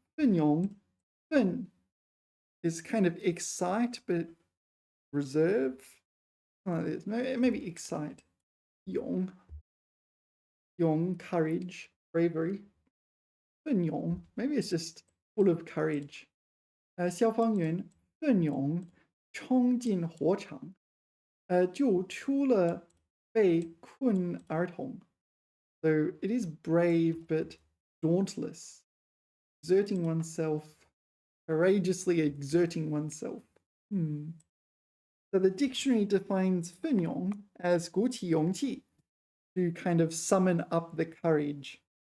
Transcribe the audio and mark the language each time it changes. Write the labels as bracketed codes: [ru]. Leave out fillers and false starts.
[en] 奋 is kind of excite, but reserve. Maybe excite. 勇, courage, bravery. 奋勇, maybe it's just full of courage. [zh] 消防员奋勇冲进火场，救出了被困儿童。 [en] So it is brave but dauntless, exerting oneself, courageously exerting oneself. So the dictionary defines 奋勇 as [zh] 鼓起勇气, [en] to kind of summon up the courage.